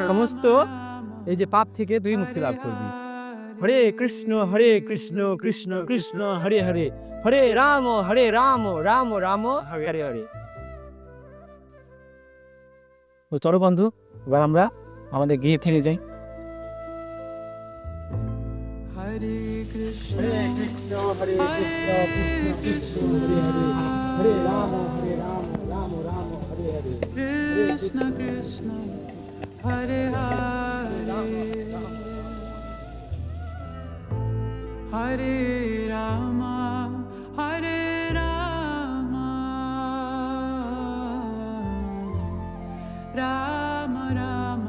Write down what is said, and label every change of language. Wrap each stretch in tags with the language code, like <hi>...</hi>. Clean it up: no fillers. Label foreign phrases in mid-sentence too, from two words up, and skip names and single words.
<bn>সমস্ত এই যে পাপ থেকে তুই মুক্তি লাভ করবি।</bn> <sa>हरे कृष्ण कृष्ण कृष्ण हरे हरे, हरे राम राम राम हरे हरे।</sa> <bn>তো চলো বন্ধু, এবার আমরা আমাদের গিয়ে ফিরে যাই।</bn> <sa>हरे कृष्ण हरे कृष्ण हरे हरे, हरे राम राम राम हरे हरे। कृष्ण कृष्ण हरे हरे हरे राम हरे राम राम राम</sa>